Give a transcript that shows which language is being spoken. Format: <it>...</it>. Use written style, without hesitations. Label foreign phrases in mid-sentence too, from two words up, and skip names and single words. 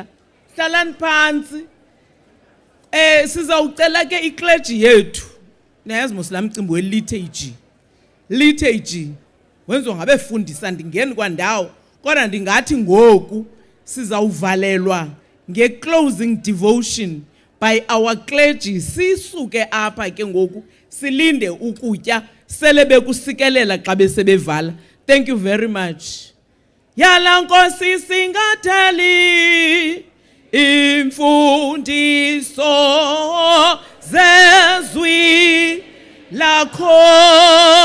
<xh>Hlalani phansi. Sizawucela ke iclergy yethu. Nayazi mosla mcimbi we-liturgy. Liturgy. Wenziwa ngabefundisa ndingeni kwandawo. Kodwa ndingathi ngoku sizawuvalelwa nge-</xh> <en>closing devotion by our clergy.</en> <xh>Sisuke apha ke ngoku silinde ukutya sele bekusikelela xa besebevala.</xh> <en>Thank you very much.</en> <xh>Yala Nkosi singatheli imfundiso zezwi lakho</xh>